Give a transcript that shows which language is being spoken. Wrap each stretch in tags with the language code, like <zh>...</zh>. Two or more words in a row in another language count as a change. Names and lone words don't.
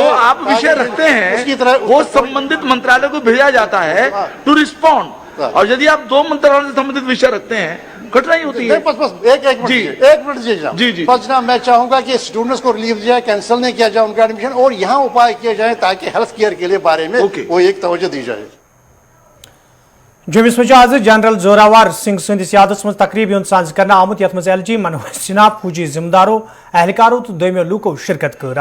<hi>जो आप विषय रखते हैं वो संबंधित मंत्रालय को भेजा जाता है</hi> <en>to respond,</en> <hi>और यदि आप दो मंत्रालय से संबंधित विषय रखते हैं कठिनाई होती है। बस एक मिनट दीजिए जनाब। जी। बस जनाब मैं चाहूंगा कि स्टूडेंट्स को रिलीफ दिया जाए, कैंसिल नहीं किया जाए उनका एडमिशन, और यहाँ उपाय किए जाए ताकि</hi> <en>health care</en> <hi>के लिए बारे में वो एक तवज्जो दी जाए।</hi> <ks>जम्मू आज जनरल जोरावर सिंह सदिस यादस मज तकरीब साज कर आमुत यथ मज LG मनोज सिन्हा फौजी जिम्मेदारों एहलकारों तो दोमियो लूको शिरकत कर।</ks>